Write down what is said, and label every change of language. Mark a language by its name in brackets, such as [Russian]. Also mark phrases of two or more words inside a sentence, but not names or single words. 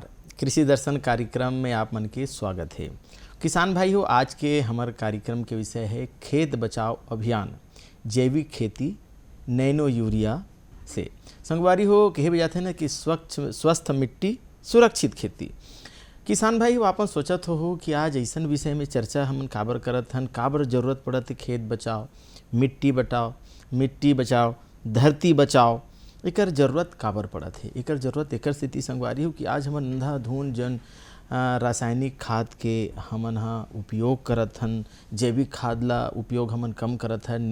[Chhattisgarhi] कृषि दर्शन कार्यक्रम में आप मन के स्वागत है। किसान भाई हो, आज के हमारे कार्यक्रम के विषय है खेत बचाओ अभियान, जैविक खेती नैनो यूरिया से। संगवारी हो कहे भी जाते हैं ना कि स्वस्थ मिट्टी सुरक्षित खेती। किसान भाई हो, आपन सोचत हो कि आज ऐसा विषय में चर्चा हम काबर करत हन, काबर जरूरत पड़त है खेत बचाओ, मिट्टी बचाओ, धरती बचाओ, एकर जरूरत काबर पड़त है। एकर जरूरत एकर स्थिति संगवारी हो कि आज हमन अंधाधुन जन रासायनिक खाद के हमन उपयोग करत हन, जैविक खाद ला उपयोग हमन कम करत हन।